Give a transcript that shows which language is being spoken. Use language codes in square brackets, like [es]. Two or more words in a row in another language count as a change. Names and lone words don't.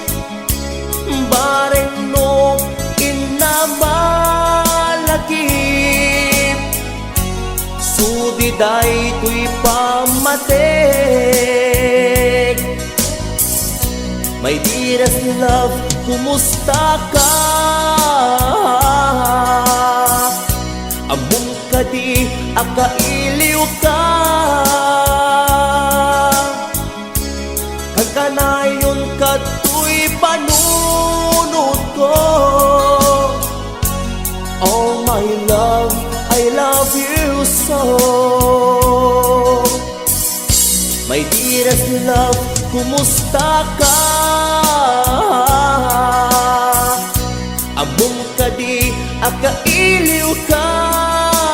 [ilo] bareng no inamalagip sudiday tuy pamatek [en] My dearest love, [ilo] kumusta ka? Ambong ka di akailiw ka Kagkanayon ka tuy panunod ko [en] Oh my love, I love you so My dearest love, [ilo] kumusta ka? Ambong ka di akailiw ka